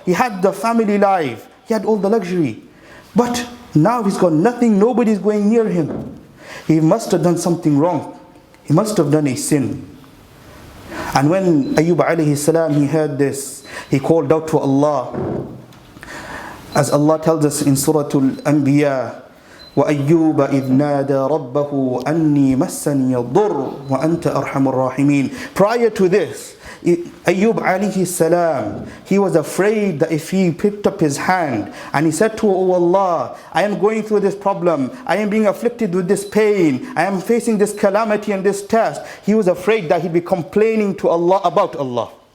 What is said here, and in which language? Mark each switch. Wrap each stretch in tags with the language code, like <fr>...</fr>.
<en>He had the family life. He had all the luxury. But now he's got nothing. Nobody's going near him. He must have done something wrong. He must have done a sin. And when Ayyub alayhi salam, he heard this, he called out to Allah. As Allah tells us in Surah Al-Anbiya,</en> <ar>وَأَيُّوبَ إِذْ نَادَى رَبَّهُ أَنِّي مَسَّنِيَ الضُّرُّ وَأَنْتَ أَرْحَمُ الرَّاحِمِينَ.</ar> <en>Prior to this, Ayyub alayhi salam, he was afraid that if he picked up his hand and he said to Oh Allah, I am going through this problem, I am being afflicted with this pain, I am facing this calamity and this test, he was afraid that he'd be complaining to Allah about Allah.</en>